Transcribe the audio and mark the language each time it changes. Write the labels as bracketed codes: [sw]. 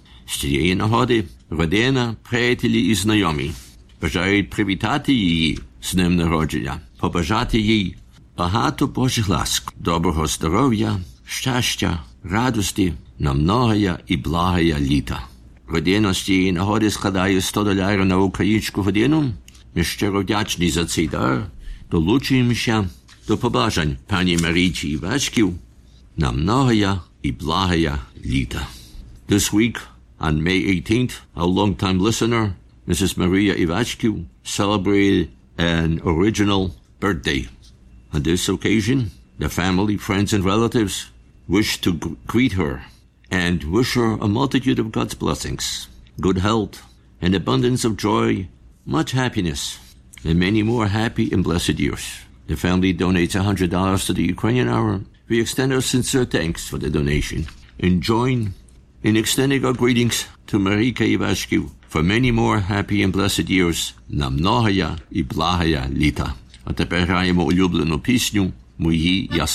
[uk] З цієї нагоди родина, приятелі і знайомі бажають привітати її з ним народження, побажати їй багато Божих ласк, доброго здоров'я, щастя, радості на многоє і благоє літа. Родина з цієї нагоди складає $100 на українську годину. Ми щиро вдячні за цей дар, долучуємося до побажань пані Марії Івашків на многоє і благоє літа. [en] This week, on May 18th, a long-time listener, Mrs. Maria Ivashkiv, celebrated an original birthday. On this occasion, the family, friends, and relatives wish to greet her and wish her a multitude of God's blessings, good health, an abundance of joy, much happiness, and many more happy and blessed years. The family donates $100 to the Ukrainian Hour. We extend our sincere thanks for the donation and join in extending our greetings to Marika Ivashkiv for many more happy and blessed years. [uk] На многоє і благоє літа. А тепер граємо улюблену пісню «Мої ясені».